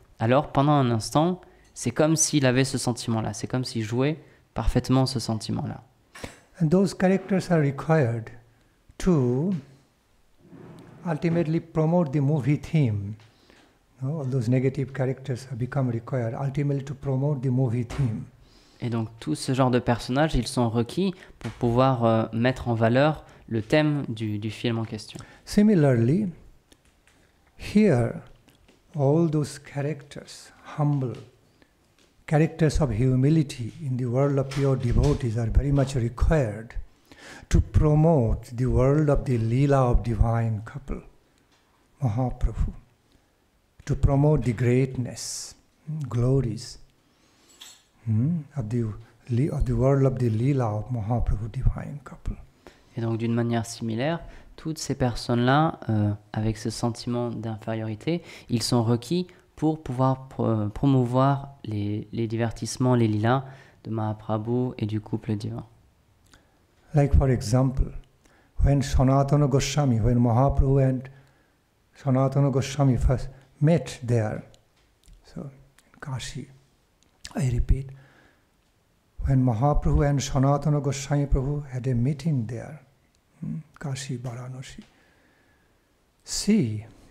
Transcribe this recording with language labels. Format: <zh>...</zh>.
<fr>Alors, pendant un instant, c'est comme s'il avait ce sentiment-là, c'est comme s'il jouait parfaitement ce sentiment-là.</fr> <en>And those characters are required to ultimately promote the movie theme. No? All those negative characters have become required ultimately to promote the movie theme.</en> <fr>Et donc, tout ce genre de personnages, ils sont requis pour pouvoir mettre en valeur le thème du film en question.</fr> <en>Similarly, here, all those characters, humble, characters of humility in the world of pure devotees are very much required to promote the world of the Leela of divine couple, Mahaprabhu, to promote the greatness, glories of the world of the Leela of Mahaprabhu, divine couple.</en> <fr>Et donc, d'une manière similaire, toutes ces personnes-là, avec ce sentiment d'infériorité, ils sont requis pour pouvoir promouvoir les divertissements, les lilas de Mahaprabhu et du couple divin.</fr> <en>Like for example, when Sanatana Goswami, when Mahaprabhu and Sanatana Goswami first met there, so in Kashi, I repeat, when Mahaprabhu and Sanatana Goswami Prabhu had a meeting there, Kashi, Varanasi, see,</en>